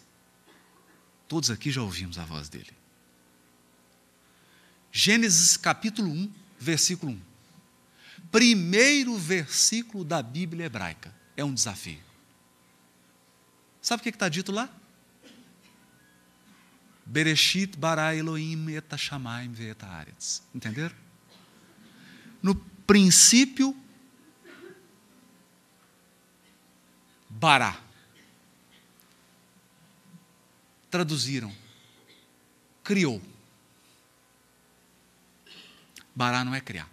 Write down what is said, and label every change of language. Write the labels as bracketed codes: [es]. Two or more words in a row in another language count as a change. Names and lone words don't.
[pt] Todos aqui já ouvimos a voz dele. Gênesis capítulo 1, versículo 1. Primeiro versículo da Bíblia hebraica. É um desafio. Sabe o que está dito lá? [he] בראשית ברא אלוהים את השמים ואת הארץ. [pt] Entenderam? No princípio, bara. Traduziram. Criou. Bará não é criar.